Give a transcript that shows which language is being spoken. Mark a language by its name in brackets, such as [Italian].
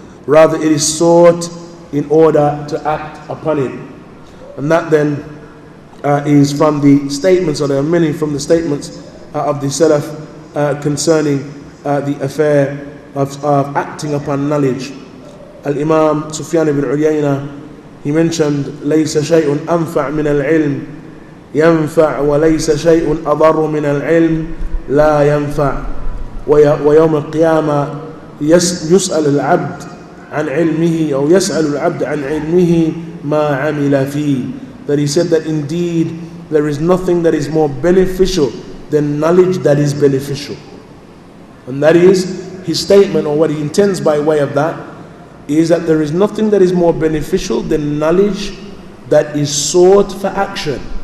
[English] Rather, it is sought in order to act upon it. And that then is from the statements, or there are many from the statements of the Salaf concerning the affair of acting upon knowledge. Al-Imam Sufyan ibn Uyayna, he mentioned, [Arabic] لَيْسَ شَيْءٌ أَنْفَعْ مِنَ الْعِلْمِ ينفع وليس شيء أضر من العلم لا ينفع ويوم القيامة يسأل العبد عن علمه أو يسأل العبد عن علمه ما عمل فيه. [English] That he said that indeed there is nothing that is more beneficial than knowledge that is beneficial. And that is his statement, or what he intends by way of that, is that there is nothing that is more beneficial than knowledge that is sought for action.